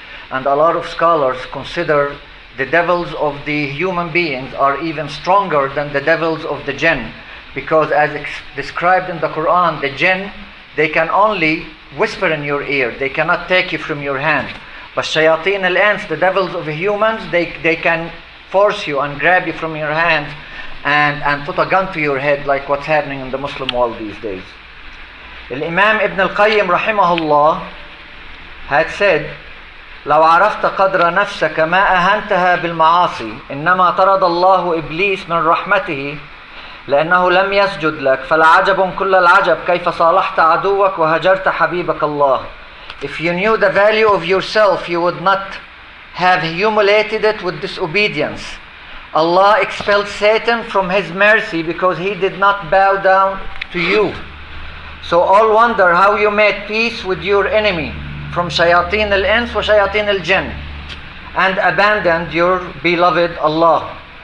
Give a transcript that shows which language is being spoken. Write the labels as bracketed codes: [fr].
[en] And a lot of scholars consider the devils of the human beings are even stronger than the devils of the jinn, because as described in the Quran, the jinn, they can only whisper in your ear, they cannot take you from your hand. But Shayateen al-Ins, the devils of humans, they can force you and grab you from your hand and put a gun to your head, like what's happening in the Muslim world these days. Imam Ibn al-Qayyim rahimahullah had said, [ar] لو عرفت قدر نفسك ما أهنتها بالمعاصي إنما طرد الله إبليس من رحمته لأنه لم يسجد لك فالعجب كل العجب كيف صالحت عدوك وهجرت حبيبك الله. [en] If you knew the value of yourself, you would not have humiliated it with disobedience. Allah expelled Satan from his mercy because he did not bow down to you. So all wonder how you made peace with your enemy from [ar] Shayateen al-Ins wa Shayateen al-Jinn [en] and abandoned your beloved Allah.